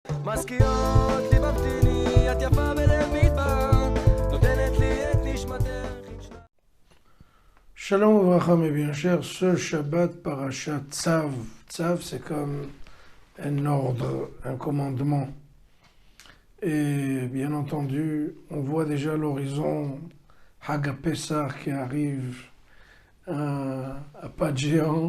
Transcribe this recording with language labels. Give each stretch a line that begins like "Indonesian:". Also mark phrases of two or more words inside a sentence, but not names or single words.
Hebrew: מזכירות לי במתיני, את יפה בלב מדבר, נותנת לי את נשמתך. שלום וברכה,
French: mes bien chers, ce Shabbat Parashat Tzav. Tzav, c'est comme un ordre, un commandement. Et bien entendu, on voit déjà à l'horizon Hag HaPesach qui arrive à pas de géant.